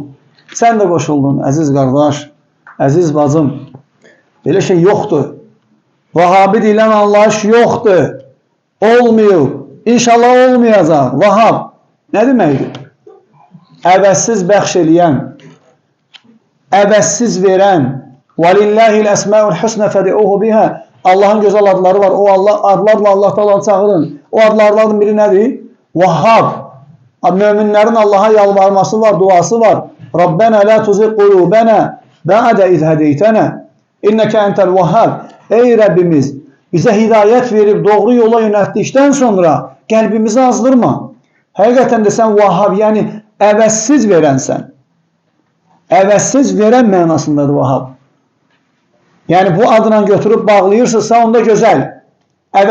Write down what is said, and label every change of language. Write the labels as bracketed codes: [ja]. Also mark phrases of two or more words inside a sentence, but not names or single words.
[az] Sən də qoşuldun, əziz qardaş, əziz bacım. Belə şey yoxdur. Vahabi deyilən anlayış yoxdur. Olmuyor. İnşallah olmayacaq. Vahab nə deməkdir? Əvəzsiz bəxş eləyən, əvəzsiz verən. [ar] وَلِلَّهِ الْأَسْمَاءُ الْحُسْنَ فَدِعُوهُ بِهَا. [az] Allahın gözəl adları var. O adlarla Allah Teala'nı çağırın. O adlardan biri nədir? Vahhab. Möminlərin Allah'a yalvarması var, duası var. [ar] ربنا لا تزغ قلوبنا بعد إذ هديتنا إنك أنت الوهاب. [az] Ey Rəbbimiz, bizə hidayət verib doğru yola yönəltdikdən sonra qəlbimizi azdırma. Həqiqətən də sən vahhab, yəni əvəzsiz verənsən. Əvəzsiz verən mənasındadır vahhab. Yəni bu adına götürüb bağlayırsınızsa onda gözəl.